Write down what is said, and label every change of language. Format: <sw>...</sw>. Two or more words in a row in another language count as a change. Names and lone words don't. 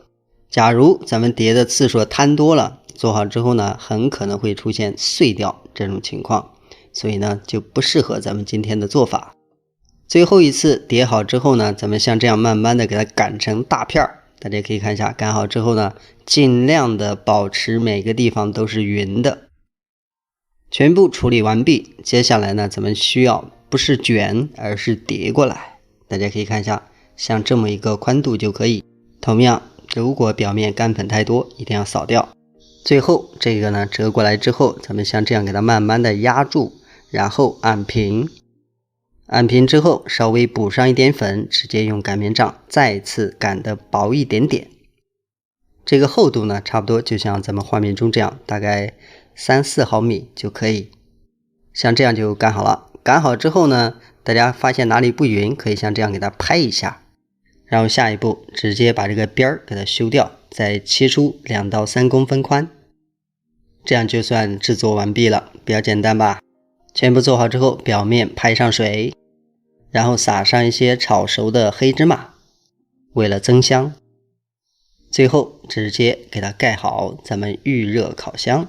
<zh>假如咱們疊的次數貪多了，做好之後呢，很可能會出現碎掉這種情況，所以呢，就不適合咱們今天的做法。最後一次疊好之後呢，咱們像這樣慢慢的給它擀成大片兒。大家可以看一下，擀好之後呢，盡量的保持每個地方都是匀的。全部處理完畢，接下來呢，咱們需要不是捲，而是疊過來。大家可以看一下，像這麼一個寬度就可以。同樣，如果表面乾粉太多，一定要掃掉。最後這個呢折過來之後，咱們像這樣給它慢慢的壓住，然後按平。按平之後稍微補上一點粉，直接用擀面杖再次擀得薄一點點。這個厚度呢差不多就像咱們畫面中這樣，大概3-4毫米就可以。像這樣就擀好了。擀好之后呢，大家發現哪裡不匀，可以像這樣給它拍一下。然后下一步直接把這個邊兒給它修掉，再切出2到3公分寬，這樣就算制作完畢了。比較簡單吧。全部做好之後，表面拍上水， 然後撒上一些炒熟的黑芝麻，為了增香。最後直接給它蓋好，咱們預熱烤箱。</zh>